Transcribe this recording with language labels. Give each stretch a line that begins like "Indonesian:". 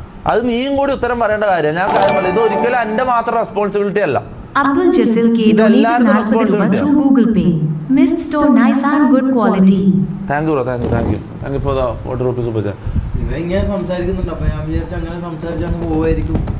Malayalam: അത് നീയും കൂടി ഉത്തരം പറയേണ്ട കാര്യം. ഞാൻ കാര്യം പറയാം, ഇത് ഒരിക്കലും എൻ്റെ മാത്രം റെസ്പോൺസിബിലിറ്റി അല്ല.
English: Abdul Jasil K
Malayalam: ഇതെല്ലാവരും responsibility.
English: Google Pay. Mist store nice and good quality. Thank you for the 40 rupees super chat.
Malayalam: ഇങ്ങനെ സംസാരിക്കുന്നുണ്ട്. അപ്പൊ ഞാൻ വിചാരിച്ചു അങ്ങനെ സംസാരിച്ച് അങ്ങ് പോവായിരിക്കും.